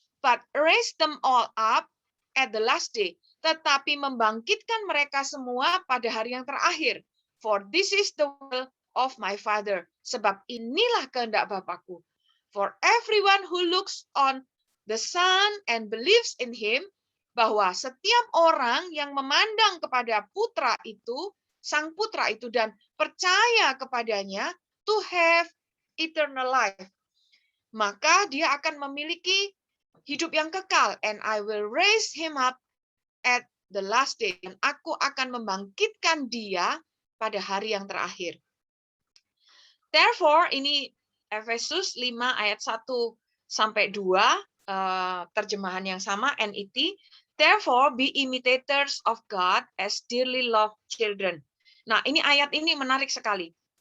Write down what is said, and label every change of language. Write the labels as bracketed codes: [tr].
[en] But raise them all up at the last day. [id] Tetapi membangkitkan mereka semua pada hari yang terakhir. [en] For this is the will of my Father. [id] Sebab inilah kehendak Bapakku. [en] For everyone who looks on the Son and believes in Him, [id] bahwa setiap orang yang memandang kepada Putra itu, Sang Putra itu, dan percaya kepadanya, [en] to have eternal life, [id] maka dia akan memiliki hidup yang kekal. [en] And I will raise him up at the last day. [id] Dan aku akan membangkitkan dia pada hari yang terakhir. Therefore, ini Efesus 5 ayat 1 sampai 2, terjemahan yang sama, NET. [en] Therefore, be imitators of God as dearly loved children. [id] Nah, ini ayat ini menarik sekali.